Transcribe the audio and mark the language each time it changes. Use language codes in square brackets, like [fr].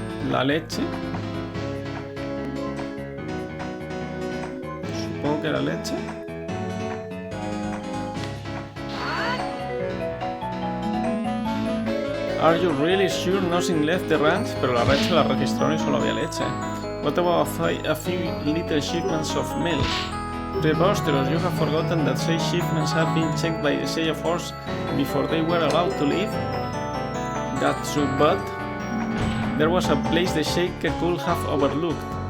[es] La leche. Supongo que la leche. [en] Are you really sure nothing left the ranch? [es] Pero la ranch la registraron y solo había leche. [en] What about a few little shipments of milk? Preposterous, you have forgotten that such shipments have been checked by the Seiya force before they were allowed to leave? That's true, but there was a place the Sheikah could have overlooked.